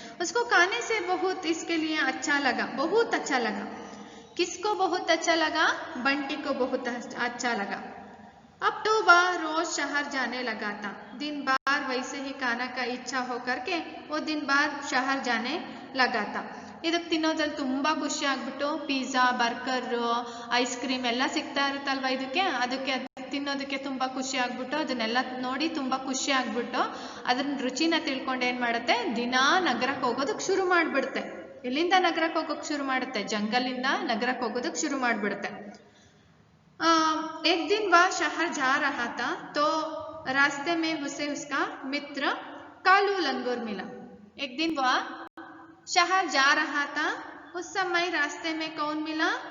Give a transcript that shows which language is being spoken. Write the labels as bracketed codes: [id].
[hi] उसको खाने से बहुत इसके लिए अच्छा लगा, बहुत अच्छा लगा. किसको बहुत अच्छा लगा? बंटी को बहुत अच्छा लगा. अब तो वह रोज शहर जाने लगा था. दिन बार वैसे ही खाना का इच्छा होकर के वो दिन बार शहर जाने लगा था. [kn] ಇದಕ್ಕೆ ತಿನ್ನೋದ್ರಲ್ಲಿ ತುಂಬಾ ಖುಷಿ ಆಗ್ಬಿಟ್ಟು ಪಿಜ್ಜಾ, ಬರ್ಗರ್, ಐಸ್ ಕ್ರೀಮ್ ಎಲ್ಲ ಸಿಗ್ತಾ ಇರುತ್ತಲ್ವ ಅದಕ್ಕೆ ತಿನ್ನೋದಕ್ಕೆ ತುಂಬಾ ಖುಷಿ ಆಗ್ಬಿಟ್ಟು ಅದನ್ನೆಲ್ಲ ನೋಡಿ ತುಂಬಾ ಖುಷಿ ಆಗ್ಬಿಟ್ಟು ಅದನ್ನ ರುಚಿನ ತಿಳ್ಕೊಂಡು ಏನ್ ಮಾಡುತ್ತೆ, ದಿನಾ ನಗರಕ್ಕೆ ಹೋಗೋದಕ್ಕೆ ಶುರು ಮಾಡ್ಬಿಡುತ್ತೆ. ಎಲ್ಲಿಂದ ನಗರಕ್ಕೆ ಹೋಗೋಕೆ ಶುರು ಮಾಡುತ್ತೆ? ಜಂಗಲಿಂದ ನಗರಕ್ಕೆ ಹೋಗೋದಕ್ಕೆ ಶುರು ಮಾಡಿಬಿಡುತ್ತೆ. [hi] एक दिन वह शहर जा रहा था तो रास्ते में उसे उसका मित्र कालू लंगूर मिला. एक दिन वह शहर जा रहा था, उस समय रास्ते में कौन मिला?